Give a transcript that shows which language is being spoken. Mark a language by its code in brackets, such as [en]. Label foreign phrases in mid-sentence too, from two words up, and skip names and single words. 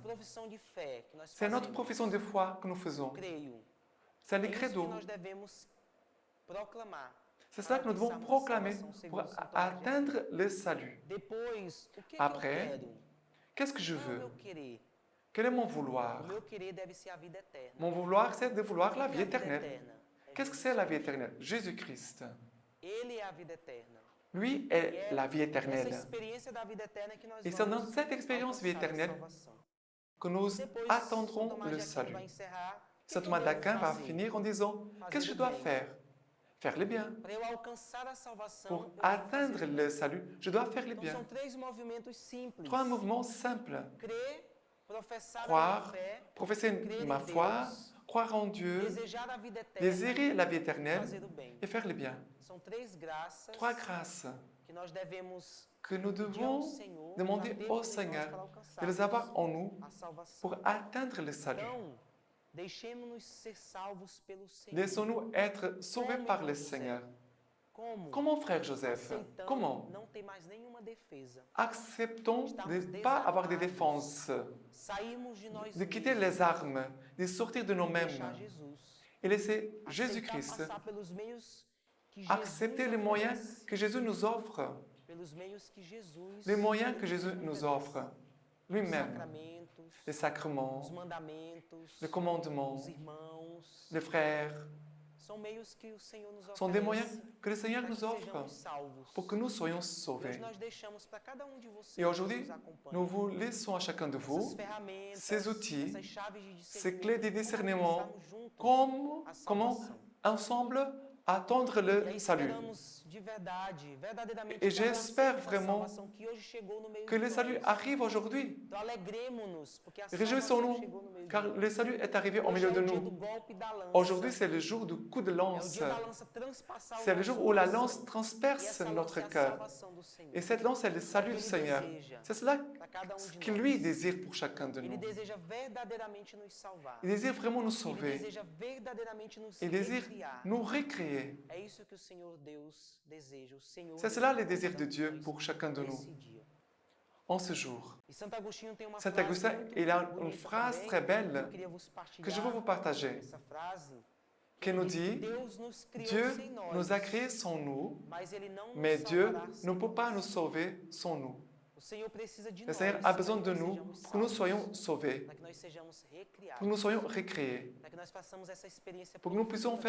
[fr] C'est notre profession de foi que nous faisons. C'est le credo. C'est cela que nous devons proclamer pour atteindre le salut. Après, qu'est-ce que je veux? Quel est mon [pt] O [fr] vouloir? [pt] meu querer deve ser a vida eterna. [fr] Mon vouloir, c'est de vouloir la [pt] O que [fr] vie [pt] é a vida [fr] éternelle. [pt] eterna? É [fr] Qu'est-ce que [pt] Jesus [fr] c'est la vie [pt] Cristo. [fr] éternelle? Jésus-Christ. [pt] Ele é a vida eterna. [fr] Lui [pt] E [fr] est [pt] é [fr] la vie [pt] essa [fr] éternelle. [pt] experiência da vida eterna que nós [fr] Et c'est dans [pt] vamos [fr] cette expérience vie [pt] alcançar a [fr] éternelle [pt] salvação. [fr] que nous [pt] Depois, São [fr] attendrons [pt] Tomás [fr] le [pt] de Aquino [fr] salut. [pt] vai encerrar. O que [fr] Saint [pt] eu [fr] Thomas [pt] devo [fr] d'Aquin va [pt] fazer? [fr] finir en disant, qu'est-ce que je dois faire? Faire le bien. [pt] Para eu alcançar a salvação, [fr] Pour [pt] eu devo [fr] atteindre [pt] fazer o [fr] le [pt] bem. [fr] salut, je dois faire le [pt] Então [fr] bien. [pt] são 3 movimentos simples. [fr] 3 mouvements simples. [pt] Crer, professar a [fr] Croire, [pt] minha fé, [fr] professer [pt] crer [fr] ma [pt] em [fr] foi, [pt] Deus, [fr] croire en Dieu, [pt] desejar a vida eterna [fr] désirer la vie [pt] e [fr] éternelle [pt] fazer o bem. [fr] et faire le bien. [pt] São 3 graças [fr] 3 grâces [pt] que nós devemos [fr] que nous [pt] pedir ao [fr] devons [pt] Senhor [fr] demander [pt] para termos [fr] au [pt] em nós [fr] Seigneur [pt] para [fr] de les avoir [pt] alcançarmos [fr] en nous [pt] a salvação. [fr] pour atteindre le salut. [pt] Então, deixemos-nos ser salvos pelo Senhor. [fr] Laissons-nous être sauvés par le Seigneur. [pt] Como? [fr] Comment, frère Joseph? [pt] Aceitando [fr] Comment? [pt] não ter mais nenhuma defesa. [fr] Acceptons de ne pas avoir de défense, [pt] Sairmos de nós [fr] de quitter [pt] mesmos [fr] les armes, de sortir de [pt] e [fr] nous-mêmes [pt] deixar Jesus. [fr] et laisser [pt] Aceitar [fr] Jésus-Christ [pt] passar pelos meios que Jesus [fr] accepter les moyens [pt] oferece, [fr] que Jésus nous offre, [pt] pelos meios que Jesus [fr] les moyens que Jésus [pt] nos [fr] nous [pt] oferece. [fr] offre, [pt] Os [fr] lui-même, [pt] sacramentos, [fr] les sacrements, [pt] os mandamentos, [fr] le commandement, [pt] os irmãos, [fr] les frères, [pt] são meios que o Senhor nos [fr] sont des moyens [pt] oferece [fr] que le Seigneur [pt] para que [fr] nous offre [pt] sejamos salvos. [fr] pour que nous soyons [pt] Hoje [fr] sauvés. [pt] nós deixamos para cada de vocês [fr] Et aujourd'hui, [pt] que nos acompanham [fr] nous vous laissons à chacun de [pt] essas [fr] vous [pt] ferramentas, [fr] ces outils, [pt] essas chaves de [fr] ces [pt] discernimento, [fr] clés de [pt] como [fr] discernement, [pt] alcançarmos juntos [fr] comment [pt] a salvação. [fr] ensemble attendre [pt] E [fr] le [pt] aí [fr] salut. [pt] esperamos de verdade, verdadeiramente, [fr] Et [pt] que ela [fr] j'espère [pt] aceite a [fr] vraiment [pt] salvação que hoje chegou no meio [fr] Que [pt] de [fr] le salut [pt] nós. [fr] arrive aujourd'hui. [pt] Então alegremos-nos, porque a [fr] Réjouissons-nous, [pt] salvação chegou no meio [fr] car [pt] de nós. [fr] le salut est arrivé au [pt] Hoje [fr] milieu [pt] é [fr] de [pt] o dia do [fr] nous. [pt] golpe da lança. [fr] Aujourd'hui, c'est le jour du coup de [pt] É o [fr] lance. [pt] dia da lança transpassar o [fr] C'est le [pt] nosso [fr] jour où la [pt] coração. [fr] lance [pt] E [fr] transperce [pt] essa lança [fr] notre [pt] é a [fr] cœur. [pt] salvação do Senhor. [fr] Et cette lance, c'est le salut du Seigneur. C'est cela [pt] Para cada de [fr] qu'il [pt] nós. [fr] lui désire pour chacun de [pt] Ele [fr] nous. [pt] deseja verdadeiramente nos salvar. [fr] Il désire vraiment nous [pt] Ele [fr] sauver. [pt] deseja verdadeiramente nos [fr] Il désire [pt] recriar. [fr] nous recréer. [pt] É isso que o Senhor Deus deseja. O Senhor [fr] C'est cela le [pt] deseja [fr] désir de [pt] cada [fr] Dieu [pt] nós [fr] pour chacun de nous [pt] nesse dia. [fr] en ce jour. [pt] E Santo Agostinho tem uma [fr] Saint [pt] frase [fr] Augustin, [pt] muito [fr] il a [pt] bonita [fr] une phrase [pt] também, [fr] très belle [pt] que eu queria vos [fr] que je veux vous [pt] partilhar. [fr] partager, [pt] Essa frase [fr] qui nous [pt] diz que [fr] dit [pt] Deus nos criou [fr] Dieu [pt] sem nós, [fr] nous a créés sans nous, [pt] mas ele não [fr] mais [pt] nos [fr] Dieu [pt] salvará sem [fr] ne peut pas [pt] nós. [fr] nous sauver sans nous. [pt] O Senhor precisa de [fr] Le [pt] nós [fr] Seigneur a [pt] para [fr] besoin [pt] que [fr] de [pt] nós [fr] nous [pt] sejamos [fr] pour que nous [pt] salvos, [fr] soyons sauvés, [pt] para que nós sejamos recriados, [fr] pour que nous soyons recréés, [pt] para que nós façamos essa experiência [fr] pour que nous puissions [pt] profunda